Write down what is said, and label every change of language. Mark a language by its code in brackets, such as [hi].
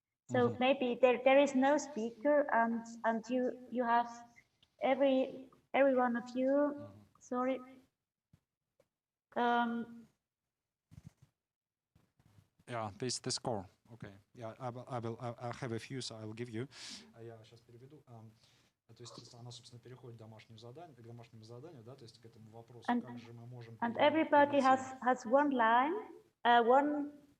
[en] So maybe there is no speaker, and you have every one of you. Sorry. Yeah, this score. Okay. Yeah, I have a few, so I will give you. [ru] Я сейчас переведу. То есть она, собственно, переходит к домашнему заданию, да, то есть к этому вопросу, как же мы можем... [en] And everybody has one line, one